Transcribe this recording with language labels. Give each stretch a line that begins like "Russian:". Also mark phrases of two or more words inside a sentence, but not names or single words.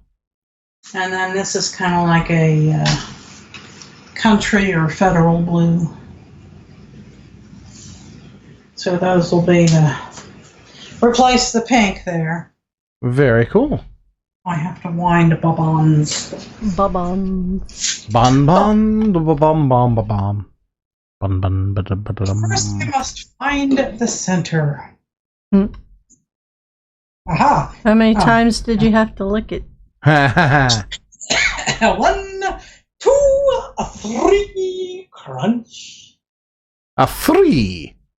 English: And then this is kind of like a country or federal blue. So those will be replace the pink there. Very cool. I have to wind bubbons. Bubum. Bon bon ba bum bum ba bum. Bun bun ba da ba da dum. First, we must find the center. Hmm. Aha! How many times did you have to lick it? 1, 2, 3, crunch. A 3.